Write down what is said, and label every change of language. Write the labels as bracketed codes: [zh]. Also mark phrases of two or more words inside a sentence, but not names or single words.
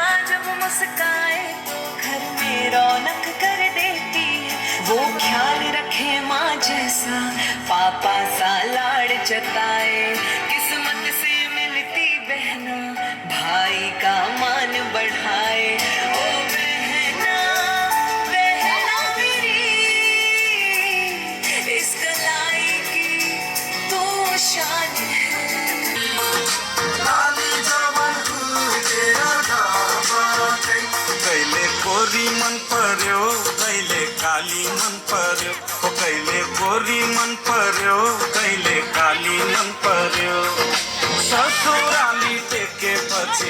[hi] जब मुस्काए तो घर में रौनक कर देती है वो ख्याल रखे माँ जैसा पापा सा लाड़ जताए किस्मत से मिलती बहना भाई का मान बढ़ाए ओ बहना बहना मेरी इस कलाई की तो शान है [ne] कहिले गोरी मन पर्यो कहिले काली मन पर्यो कहिले गोरी मन पर्यो कहिले काली मन पर्यो ससुराली टेकेपछि